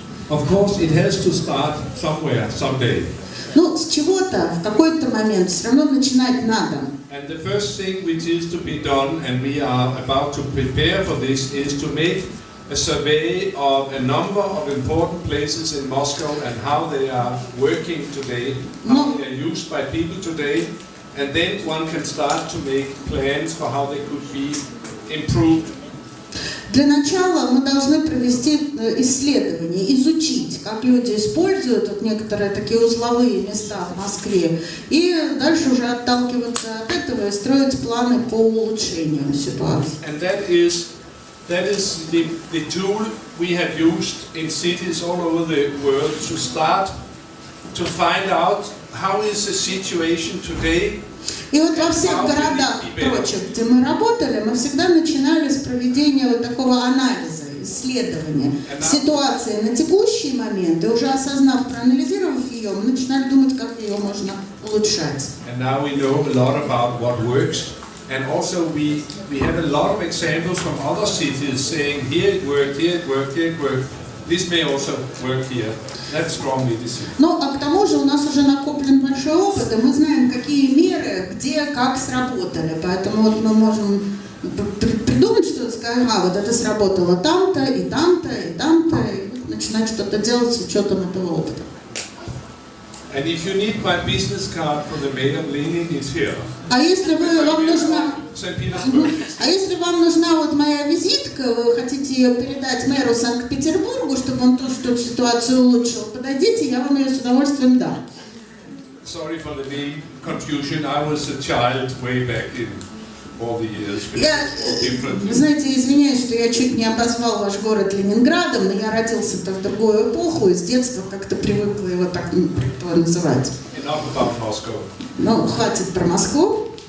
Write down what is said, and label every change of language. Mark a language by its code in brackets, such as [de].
[en] Of course, it has to start somewhere, someday. [ru] Ну, с чего-то в какой-то момент все равно начинать надо. [en] And the first thing which is to be done, and we are about to prepare for this, is to make a survey of a number of important places in Moscow and how they are working today, how they are used by people today, and then one can start to make plans for how they could be improved. [ru] Для начала мы должны провести исследование, изучить, как люди используют вот некоторые такие узловые места в Москве, и дальше уже отталкиваться от этого и строить планы по улучшению ситуации. [en] And that is the tool we have used in cities all over the world to start to find out how is the situation today. [ru] И вот во всех городах, прочих, где мы работали, мы всегда начинали с проведения вот такого анализа, исследования ситуации на текущий момент, и уже осознав, проанализировав ее, мы начинали думать, как ее можно улучшать. [en] And now we know a lot about what works, and also we have a lot of examples from other cities saying here it worked, here it worked, here it worked. This may also work here. That's strongly decision. [ru] Ну, а к тому же у нас уже накоплен большой опыт, и мы знаем, какие меры, где, как сработали. Поэтому вот мы можем придумать что-то, сказать, вот это сработало там-то, и там-то, и там-то, и начинать что-то делать с учетом этого опыта. [en] And if you need my business card for the mayor of Lenin, it's here. [ru] А если вам нужна... [en] St. Petersburg. [ru] А если вам нужна вот моя визитка, вы хотите ее передать мэру Санкт-Петербургу, чтобы он тоже эту ситуацию улучшил, подойдите, я вам ее с удовольствием дам. [en] Sorry for the name confusion. I was a child way back in all the years. [ru] Вы знаете, извиняюсь, что я чуть не обозвал ваш город Ленинградом, но я родился-то в другую эпоху и с детства как-то привыкла его так называть. [en] Enough about Moscow. [ru] Ну, хватит про Москву.